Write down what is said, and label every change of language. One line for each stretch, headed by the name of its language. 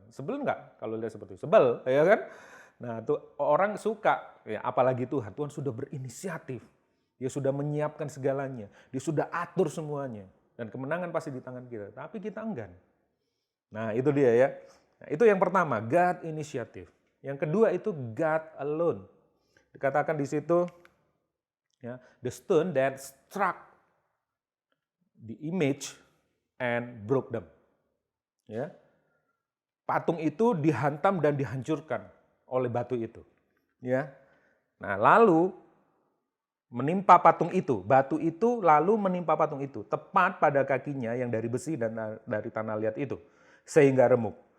Indonesian: Sebel nggak kalau lihat seperti itu? Sebel, ya kan? Nah, tuh orang suka, ya apalagi Tuhan. Tuhan sudah berinisiatif. Dia sudah menyiapkan segalanya. Dia sudah atur semuanya. Dan kemenangan pasti di tangan kita. Tapi kita enggan. Nah, itu dia ya. Nah, itu yang pertama,
English: God initiative.
Indonesian: Yang kedua itu
English: God alone.
Indonesian: Dikatakan di situ, ya,
English: the stone that struck the image and broke them.
Indonesian: Ya. Patung itu dihantam dan dihancurkan oleh batu itu. Ya. Nah, lalu menimpa patung itu, batu itu lalu menimpa patung itu, tepat pada kakinya yang dari besi dan dari tanah liat itu, sehingga remuk.